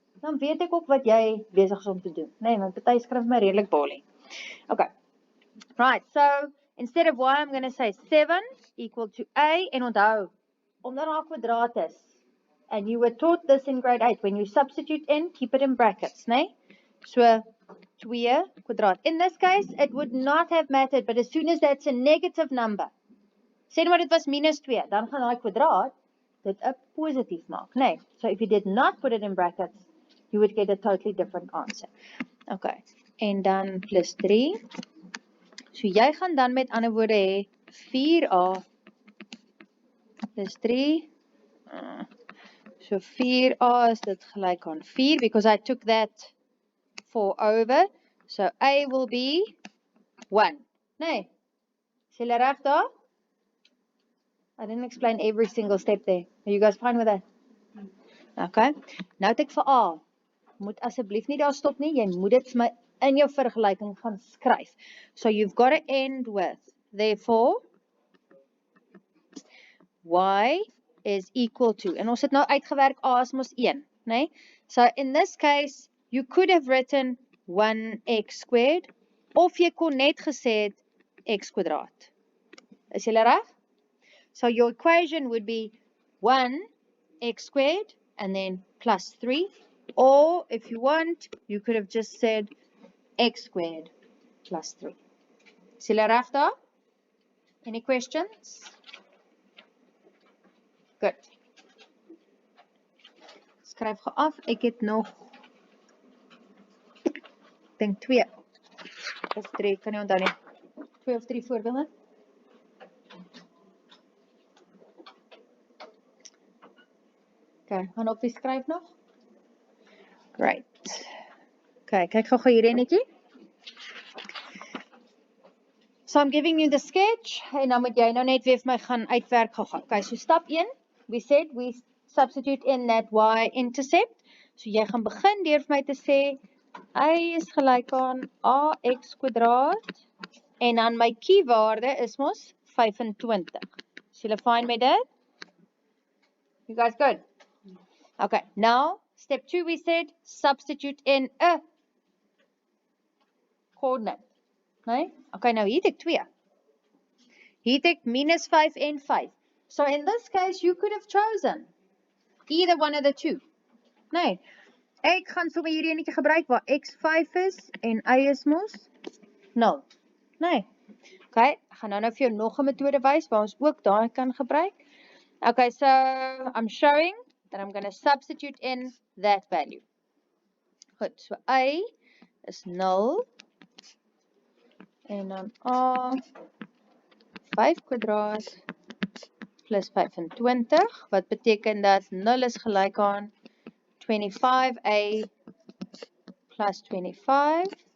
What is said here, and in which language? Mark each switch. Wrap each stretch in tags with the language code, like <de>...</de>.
<af>Dan weet ek ook wat jy besig is om te doen. Nee, want party skryf my redelik balie. Okay.</af> <en>Right, so instead of y, I'm going to say 7 equal to a,</en> <af>en onthou, omdat daar kwadraat is,</af> <en>and you were taught this in grade 8, when you substitute in, keep it in brackets, nee? So, 2 kwadraat. In this case, it would not have mattered, but as soon as that's a negative number,</en> <af>sê nou maar dit was minus 2, dan gaan daai kwadraat dit 'n positief maak,</af> <en>nee. So if you did not put it in brackets, you would get a totally different answer.</en> <af>Okay, en dan plus 3. So jy gaan dan met ander woorde hê 4a plus 3. So 4a is dit gelyk aan 4</af> <en>because I took that 4 over. So a will be 1. Nee,</en> <af>is julle reg daar?</af> <en>I didn't explain every single step there. Are you guys fine with that?</en> <af>Okay. Nou het ek vir A. Moet asseblief nie daar stop nie. Jy moet dit vir my in jou vergelyking gaan skryf.</af> <en>So you've got to end with, therefore, y is equal to.</en> <af>En ons het nou uitgewerk A is mos 1, né?</af> <en>So in this case, you could have written 1x squared,</en> <af>of jy kon net gesê het x kwadraat. Is julle reg?</af> <en>So your equation would be 1x squared and then plus 3. Or if you want, you could have just said x squared plus 3.</en> <af>Is julle reg daar?</af> <en>Any questions? Good.</en> <af>Skryf gou af. Ek het nog, ek dink 2 of 3, kan nie onthou nie. 2 of 3 voorbeelde. Okay, gaan op die skryf nog. Great. Okay, kyk gou hier enetjie.</af> <en>So I'm giving you the sketch,</en> <af>en dan moet jy nou net weer vir my gaan uitwerk gou.</af> <en>Okay, so stap 1, we said we substitute in that y-intercept.</en> <af>So jy gaan begin deur vir my te sê, y is gelyk aan ax kwadraat, en dan my keywaarde is mos 25. Is julle fine met dit?</af> <en>You guys good? Okay, now, step 2 we said, substitute in a coordinate. Nee? Okay,</en> <af>nou hier het ek 2. Hier het ek minus 5 en 5.</af> <en>So in this case, you could have chosen either one of the two.</en> <af>Nee, ek gaan sommer hierdie enetjie gebruik waar x 5 is en y is mos 0. Nee. Okay, ek gaan nou vir jou nog 'n metode wys waar ons ook daai kan gebruik.</af> <en>Okay, so I'm showing that I'm going to substitute in that value.</en> <af>Goed, so y is 0 en dan a 5 kwadraat plus 25, wat beteken dat 0 is gelyk aan 25a plus 25.</af>